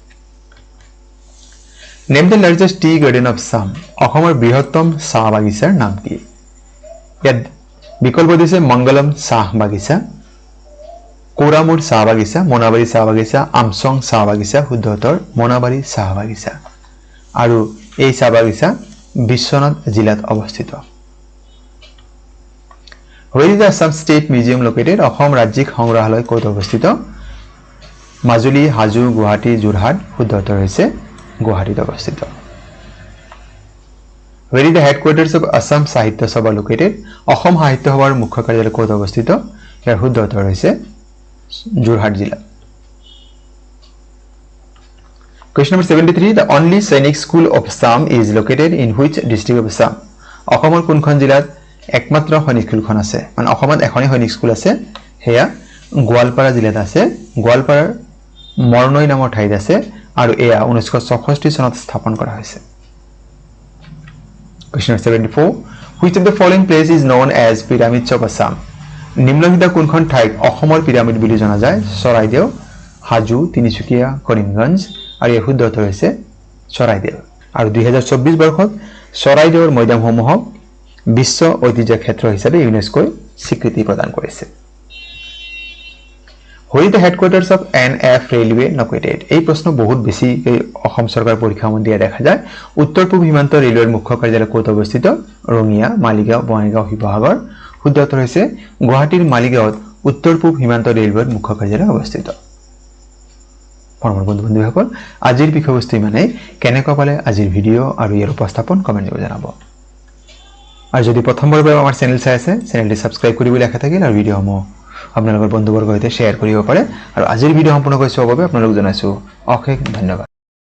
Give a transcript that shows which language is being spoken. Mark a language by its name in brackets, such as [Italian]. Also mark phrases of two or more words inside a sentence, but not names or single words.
[English] Name the largest tea garden of Assam [Assamese] অসমৰ বৃহত্তম চাহ বাগিচাৰ নাম কি ইয়াত বিকল্প দিছে মংগলম চাহ বাগিচা কোৰামুৰ চাহ বাগিচা মনাবাৰী চাহ বাগিচা আমচং চাহ বাগিচা শুদ্ধ উত্তৰ মনাবাৰী চাহ বাগিচা আৰু এই চাহ বাগিচা বিশ্বনাথ জিলাত অৱস্থিত [English] Where is the Assam State Museum located [Assamese] অসম ৰাজ্যিক সংগ্ৰহালয় ক'ত অৱস্থিত মাজুলী হাজো গুৱাহাটী যোৰহাট শুদ্ধ উত্তৰ হৈছে গুৱাহাটীত অৱস্থিত [English] Where is the headquarters of Assam Sahitya Sabha located [Assamese] অসম সাহিত্য সভাৰ মুখ্য কাৰ্যালয় ক'ত অৱস্থিত ইয়াৰ শুদ্ধ উত্তৰ হৈছে যোৰহাট জিলা [English] Question number 73 The only Sainik School of Assam is located in which district of Assam [Assamese] অসমৰ কোনখন জিলাত একমাত্ৰ সৈনিক স্কুলখন আছে মানে অসমত এখনি সৈনিক স্কুল আছে হেয়া গোৱালপাৰা জিলাত আছে গোৱালপাৰাৰ মৰনৈ নামৰ ঠাইত আছে আৰু এয়া 1964 চনত স্থাপন কৰা হৈছে Question 74 [English] Which of the following place is known as Pyramids of Assam [Assamese] নিম্নলিখিত কোনখন ঠাইক অসমৰ পিৰামিড বুলি জনা যায় চৰাইদেউ হাজো তিনিচুকীয়া কৰিমগঞ্জ আৰু এই শুদ্ধ উত্তৰ হৈছে চৰাইদেউ আৰু 2024 বৰ্ষত চৰাইদেউৰ মৈদামসমূহক বিশ্ব ঐতিহ্য ক্ষেত্ৰ হিচাপে ইউনেস্কোই স্বীকৃতি প্ৰদান কৰিছে [English] Where is the headquarters of NF Railway located? [Assamese] এই প্ৰশ্ন বহুত বেছি অসম চৰকাৰ পৰীক্ষা মন্দিয়া দেখা যায় উত্তৰ পূব সীমান্ত ৰেলৱেৰ মুখ্য কাৰ্যালয় ক'ত অৱস্থিত ৰঙিয়া মালিগাঁও বঙাইগাঁও শিৱসাগৰ শুদ্ধ উত্তৰ হৈছে গুৱাহাটীৰ মালিগাঁৱত উত্তৰ পূব সীমান্ত ৰেলৱেৰ মুখ্য কাৰ্যালয় অৱস্থিত বন্ধুসকল আজিৰ বিষয়বস্তু ইমানেই কেনেকুৱা পালে আজিৰ ভিডিঅ' আৰু ইয়াৰ উপস্থাপন কমেণ্ট কৰি জনাব আৰু যদি প্ৰথমবাৰৰ বাবে আমাৰ চেনেল চাই আছে চেনেলটি ছাবস্ক্ৰাইব কৰিবলৈ আশা থাকিল আৰু ভিডিঅ'সমূহ আপোনালোকৰ বন্ধুবৰ্গৰ সৈতে শ্বেয়াৰ কৰিব পাৰে আৰু আজিৰ ভিডিঅ' সম্পূৰ্ণ কৰি চোৱাৰ বাবে আপোনালোক জনাইছো অশেষ ধন্যবাদ